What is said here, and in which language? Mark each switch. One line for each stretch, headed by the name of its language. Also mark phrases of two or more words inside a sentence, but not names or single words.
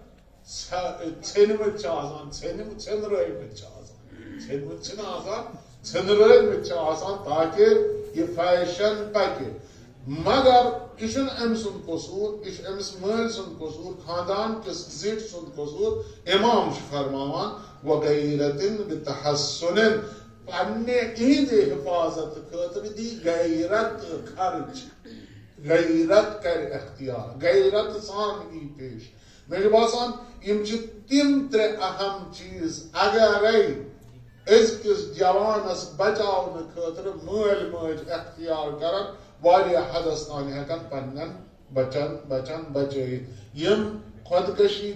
Kashmiri: ژھیٚنمٕتۍ چھِ آسان ژھیٚنرٲومٕتۍ چھِ آسان ژھیٚنمٕتۍ چھِنہٕ آسان ژھیٚنرٲومٕتۍ چھِ آسان تاکہِ یہِ فیشن پکہِ مگر یہ چھُنہٕ أمۍ سُنٛد قصوٗر یہِ چھُ أمِس مٲلۍ سُنٛد قصوٗر خاندان کِس زِٹھۍ سُنٛد قصوٗر امام چھُ فرماوان وغیرتن بتحسن پننہِ یِہنٛدِ حفاظت خٲطرٕ دی غیرت خرچ غیرت کر اختیار غیرت سان یی پیش مےٚ چھُ باسان یِم چھِ تِم ترٛےٚ اہم چیٖز اگرے أزکِس جوانس بچاونہٕ خٲطرٕ مٲلۍ ماجہِ اختیار کرن واریاہ حدس تانۍ ہیٚکن پننٮ۪ن بچن بچٲیِتھ یِم خۄدکٔشی